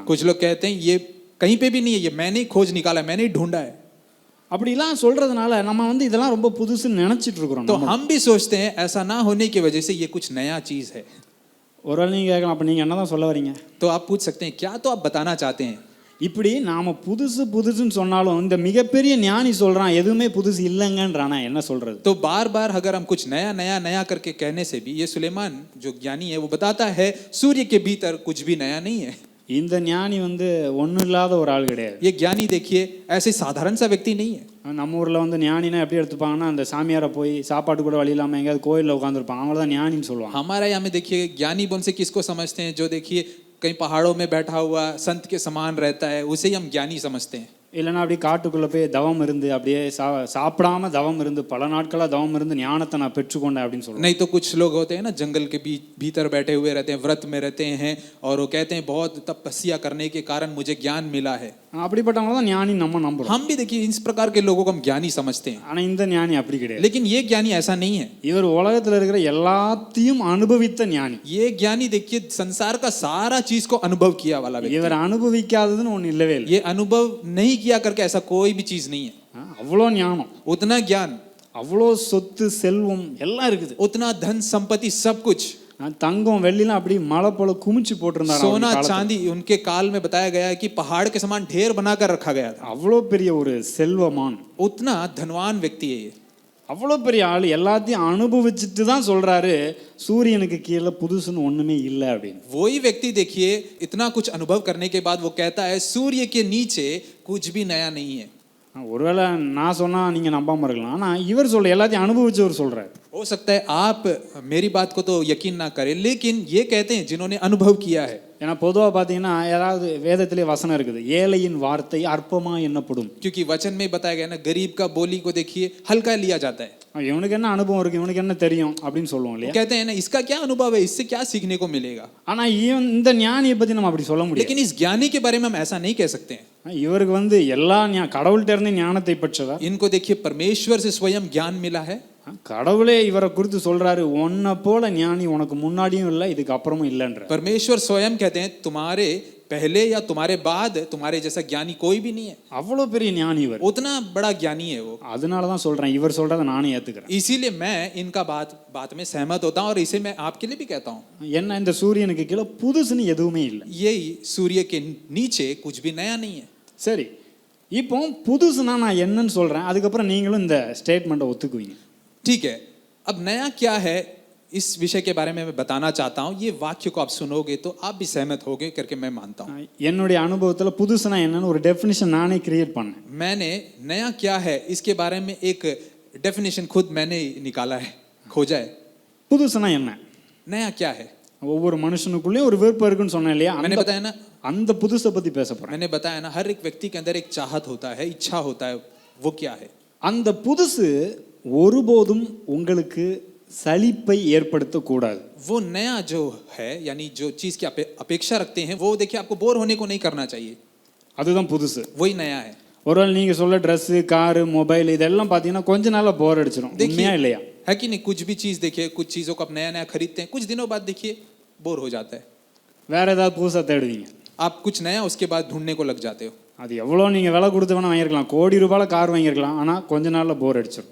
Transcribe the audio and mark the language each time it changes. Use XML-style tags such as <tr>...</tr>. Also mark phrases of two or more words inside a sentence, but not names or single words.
<hi>कुछ लोग कहते हैं ये कहीं पे भी नहीं है, ये मैंने खोज निकाला, मैंने ढूंढा है।</hi> <ta>அப்படிலாம் சொல்றதுனால நம்ம வந்து இதெல்லாம் ரொம்ப புதுசுன்னு நினைச்சிட்டு இருக்கிறோம்.</ta> <hi>तो हम भी सोचते हैं ऐसा ना होने की वजह से ये कुछ नया चीज है।</hi> <ta>ஒரு வேளை நீங்கள் கேட்கலாம், அப்போ நீங்கள் என்ன தான் சொல்ல வரீங்க?</ta> <hi>तो आप पूछ सकते हैं क्या तो आप बताना चाहते हैं।</hi> <ta>இப்படி நாம் புதுசு புதுசுன்னு சொன்னாலும் இந்த மிகப்பெரிய ஞானி சொல்கிறான் எதுவுமே புதுசு இல்லைங்கன்றானா என்ன சொல்கிறது?</ta> <hi>तो बार बार अगर हम कुछ नया नया नया करके कहने से भी, ये सुलेमान जो ज्ञानी है वो बताता है सूर्य के भीतर कुछ भी नया नहीं है।</hi> <ta>இந்த ஞானி வந்து ஒன்றும் இல்லாத ஒரு ஆள் கிடையாது.</ta> <hi>ये ज्ञानी देखिए ऐसे साधारण सा व्यक्ति नहीं है।</hi> <ta>நம்ம ஊரில் வந்து ஞானினா எப்படி எடுத்துப்பாங்கன்னா, அந்த சாமியாரை போய் சாப்பாடு கூட வழி இல்லாமல் எங்கேயாவது கோயிலில் உட்காந்துருப்பாங்க, அவங்கள தான் ஞானின்னு சொல்லுவாங்க.</ta> <hi>हमारे यहाँ में देखिए ज्ञानी बोल से किसको समझते हैं, जो देखिए कहीं पहाड़ों में बैठा हुआ संत के समान रहता है, उसे ही हम ज्ञानी समझते हैं।</hi> <ta>இல்லைன்னா அப்படியே காட்டுக்குள்ளே போய் தவம் இருந்து அப்படியே சாப்பிடாம தவம் இருந்து பல நாட்களாக தவம் இருந்து ஞானத்தை நான் பெற்றுக்கொண்டேன் அப்படின்னு சொல்லுவாங்க.</ta> <hi>नहीं तो कुछ लोग होते हैं ना जंगल के भीतर बैठे हुए रहते हैं, व्रत में रहते हैं और वो कहते हैं बहुत तपस्या करने के कारण मुझे ज्ञान मिला है।</hi> <ta>அப்படிப்பட்டவங்க தான் ஞானி நம்ம நம்புறோம்.</ta> <hi>हम भी देखिए इस प्रकार के लोगों को हम ज्ञानी समझते हैं,</hi> <ta>ஆனால் இந்த ஞானி அப்படி கிடையாது.</ta> <hi>लेकिन ये ज्ञानी ऐसा नहीं है।</hi> <ta>இவர் உலகத்தில் இருக்கிற எல்லாத்தையும் அனுபவித்த ஞானி.</ta> <hi>ये ज्ञानी देखिए संसार का सारा चीज को अनुभव किया वाला व्यक्ति।</hi> <ta>இவர் அனுபவிக்காததுன்னு ஒன்று இல்லவே இல்லை.</ta> <hi>ये अनुभव नहीं किया करके ऐसा कोई भी चीज नहीं है।</hi> <ta>அவ்வளோ ஞானம்,</ta> <hi>उतना ज्ञान,</hi> <ta>அவ்வளோ சொத்து செல்வம் எல்லாம் இருக்குது,</ta> <hi>उतना धन संपत्ति सब कुछ,</hi> <ta>தங்கம் வெள்ளிலாம் அப்படி மலை போல குமிச்சு போட்டிருந்தாங்க.</ta> <hi>सोना चांदी उनके काल में बताया गया है कि पहाड़ के समान ढेर बनाकर रखा गया था।</hi> <ta>அவ்வளோ பெரிய ஒரு செல்வமான்,</ta> <hi>उतना धनवान व्यक्ति है ये।</hi> <ta>அவ்வளோ பெரிய ஆள் எல்லாத்தையும் அனுபவிச்சுட்டு தான் சொல்றாரு சூரியனுக்கு கீழே புதுசுன்னு ஒண்ணுமே இல்லை அப்படின்னு.</ta> <hi>वही व्यक्ति देखिए इतना कुछ अनुभव करने के बाद वो कहता है सूर्य के नीचे कुछ भी नया नहीं है।</hi> <ta>ஒருவேளை நான் சொன்னா நீங்க நம்பாம இருக்கலாம், ஆனா இவர் சொல்ற எல்லாத்தையும் அனுபவிச்சவர் சொல்றாரு.</ta> <hi>हो सकता है आप मेरी बात को तो यकीन ना करें, लेकिन ये कहते हैं जिन्होंने अनुभव किया है।</hi> <ta>ஏன்னா பொதுவாக பார்த்தீங்கன்னா ஏதாவது வேதத்திலே வசனம் இருக்குது, ஏழையின் வார்த்தை அற்பமா எண்ணப்படும்.</ta> <hi>क्योंकि वचन में बताया गया ना, गरीब का बोली को देखिए हल्का लिया जाता है।</hi> <ta>இவனுக்கு என்ன அனுபவம் இருக்கு, இவனுக்கு என்ன தெரியும் அப்படின்னு சொல்லுவோம் இல்லையா?</ta> <hi>कहते हैं ना इसका क्या अनुभव है, इससे क्या सीखने को मिलेगा।</hi> <ta>ஆனா இந்த ஞானியை பத்தி நம்ம அப்படி சொல்ல முடியாது.</ta> <hi>लेकिन इस ज्ञानी के बारे में हम ऐसा नहीं कह सकते हैं।</hi> <ta>இவருக்கு வந்து எல்லா கடவுள்கிட்ட இருந்து ஞானத்தை பெற்றவர்.</ta> <hi>इनको देखिए परमेश्वर से स्वयं ज्ञान मिला है।</hi> <ta>கடவுளே இவரை குறித்து சொல்றாரு, உன்னை போல ஞானி உனக்கு முன்னாடியும் இல்லை இதுக்கு அப்புறமும் இல்லைன்ற.</ta> <hi>परमेश्वर स्वयं कहते हैं तुम्हारे पहले या तुम्हारे बाद तुम्हारे जैसा ज्ञानी कोई भी नहीं है।</hi> <ta>அவ்வளோ பெரிய ஞானி இவர்,</ta> <hi>उतना बड़ा ज्ञानी है वो।</hi> <ta>அதனால தான் சொல்றேன், இவர் சொல்றதை நானே ஏத்துக்கிறேன்.</ta> <hi>इसीलिए मैं इनका बात में सहमत होता हूँ और इसे मैं आपके लिए भी कहता हूँ।</hi> <ta>என்ன இந்த சூரியனுக்கு கீழே புதுசுன்னு எதுவுமே இல்லை.</ta> <hi>यही सूर्य के नीचे कुछ भी नया नहीं है।</hi> <ta>சரி, இப்போ புதுசுனா நான் என்னன்னு சொல்றேன், அதுக்கப்புறம் நீங்களும் இந்த ஸ்டேட்மெண்ட்டை ஒத்துக்குவீங்க.</ta> <hi>ठीक है, अब नया क्या है इस विषय के बारे में मैं बताना चाहता हूँ। ये वाक्य को आप सुनोगे तो आप भी सहमत होगे करके मैं मानता हूँ।</hi> <ta>என்னுடைய அனுபவத்தில் புதுசுனா என்னன்னு ஒரு டெஃபினிஷன் நானே கிரியேட் பண்ணேன்.</ta> <hi>मैंने नया क्या है इसके बारे में एक डेफिनेशन खुद मैंने निकाला है, खोजा है।</hi> <ta>புதுசுனா என்ன,</ta> <hi>नया क्या है,</hi> <ta>ஒவ்வொரு மனுஷனுக்குள்ளேயும் ஒரு விருப்பம் இருக்குன்னு சொன்னேன் இல்லையா?</ta> <hi>मैंने बताया ना,</hi> <ta>அந்த புதுசை பத்தி பேச போறேன்.</ta> <hi>मैंने बताया ना, हर एक व्यक्ति के अंदर एक चाहत होता है, इच्छा होता है, वो क्या है।</hi> <ta>அந்த புதுசு ஒருபோதும் உங்களுக்கு சலிப்பை ஏற்படுத்தக்கூடாது.</ta> <hi>वो नया जो है यानी जो चीज की अपेक्षा रखते हैं वो देखिए आपको बोर होने को नहीं करना चाहिए,</hi> <ta>அதுதான் புதுசு.</ta> <hi>वही नया है।</hi> <ta>ஒருவேளை நீங்க சொல்ல ட்ரெஸ், காரு, மொபைல் இதெல்லாம் பார்த்தீங்கன்னா கொஞ்ச நாள்ல போர் அடிச்சிடும். உண்மையா இல்லையா?</ta> <hi>है कि नहीं, कुछ भी चीज देखिए, कुछ चीजों को आप नया नया खरीदते हैं, कुछ दिनों बाद देखिए बोर हो जाता है,</hi> <ta>வேற ஏதாவது புதுசா தேடுவீங்க.</ta> <hi>आप कुछ नया उसके बाद ढूंढने को लग जाते हो।</hi> <ta>அது எவ்வளோ நீங்கள் விலை கொடுத்து வேணா வாங்கியிருக்கலாம், கோடி ரூபாயில் கார் வாங்கியிருக்கலாம், ஆனால் கொஞ்ச நாளில் போர் அடிச்சிடும்.</ta>